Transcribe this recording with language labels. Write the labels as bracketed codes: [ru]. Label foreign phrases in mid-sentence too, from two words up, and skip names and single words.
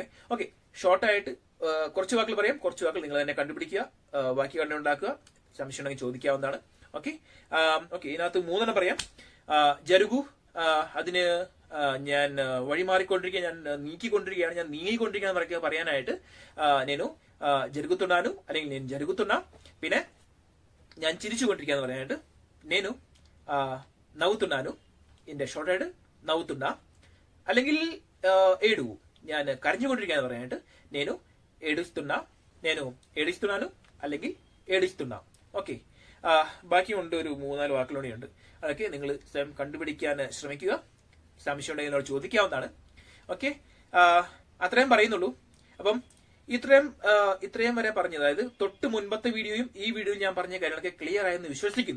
[ml] ഓക്കെ, ഷോർട്ടായിട്ട് കുറച്ച് വാക്കുകൾ പറയാം, കുറച്ച് വാക്കുകൾ നിങ്ങൾ തന്നെ കണ്ടുപിടിക്കുക, ബാക്കി കണ്ടുണ്ടാക്കുക. സംശയം ഉണ്ടെങ്കിൽ ചോദിക്കാവുന്നതാണ്. ഓക്കെ, ഇതിനകത്ത് 3 പറയാം. ജരുഗു, അതിന് ഞാൻ വഴിമാറിക്കൊണ്ടിരിക്കുക, ഞാൻ നീക്കിക്കൊണ്ടിരിക്കുകയാണ്, ഞാൻ നീങ്ങിക്കൊണ്ടിരിക്കുകയാണ് പറയാനായിട്ട് [te] నేను జరుగుతున్నాను [ml] അല്ലെങ്കിൽ [te] నేను జరుగుతున్నా. [ml] പിന്നെ ഞാൻ ചിരിച്ചുകൊണ്ടിരിക്കുകയെന്ന് പറയാനായിട്ട് [te] నేను నవ్వుతున్నాను. [ml] ഇതിന്റെ ഷോർട്ടായിട്ട് నవ్వుతున్నా. അല്ലെങ്കിൽ ఏడువు, ഞാൻ കരഞ്ഞുകൊണ്ടിരിക്കുകയെന്ന് പറയാനായിട്ട് [te] నేను ఏడుస్తున్నా, నేను ఏడుస్తున్నాను [ml] അല്ലെങ്കിൽ ఏడుస్తున్నా. ഓക്കെ, ബാക്കിയുണ്ട് ഒരു 3-4 വാക്കുകളോടെയുണ്ട്. അതൊക്കെ നിങ്ങൾ സ്വയം കണ്ടുപിടിക്കാൻ ശ്രമിക്കുക. സംശയം ഉണ്ടെങ്കിൽ എന്നോട് ചോദിക്കാവുന്നതാണ്. ഓക്കെ, അത്രയും പറയുന്നുള്ളൂ. അപ്പം ഇത്രയും വരെ പറഞ്ഞത്, അതായത് തൊട്ട് മുൻപത്തെ വീഡിയോയും ഈ വീഡിയോയും ഞാൻ പറഞ്ഞ കാര്യങ്ങളൊക്കെ ക്ലിയർ ആയെന്ന് വിശ്വസിക്കുന്നു.